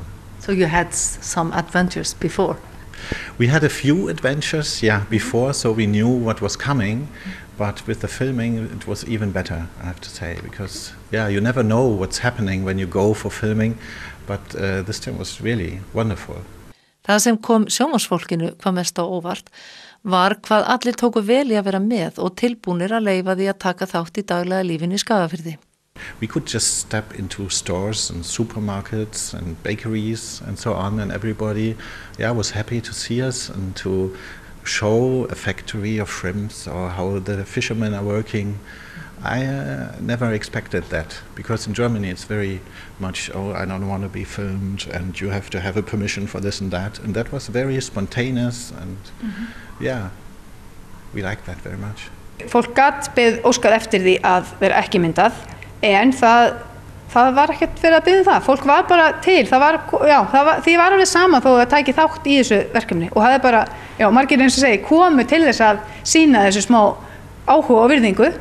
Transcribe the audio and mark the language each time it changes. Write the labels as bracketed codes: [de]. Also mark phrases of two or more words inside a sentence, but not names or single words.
[en] So you had some adventures before? We had a few adventures, before, so we knew what was coming. But with the filming, it was even better, I have to say, because you never know what's happening when you go for filming. But this time was really wonderful. [is] Það sem kom sjónvarpsfólkinu hvað mest á óvart var hvað allir tóku vel í að vera með og tilbúnir að leyfa því að taka þátt í daglega lífinu í Skagafirði. [en] We could just step into stores and supermarkets and bakeries and so on, and everybody was happy to see us and to show a factory of shrimps or how the fishermen are working. I never expected that, because in Germany it's very much, I don't want to be filmed and you have to have a permission for this and that was very spontaneous, and we like that very much. [is] Fólk gat óskað eftir því að vera ekki myndað, en það var ekkert fyrir að biðja það. Fólk var bara til, því var alveg sama þó að tæki þátt í þessu verkefni og hafði bara, margir eins og segi, komu til þess að sýna þessu smá áhuga og virðingu.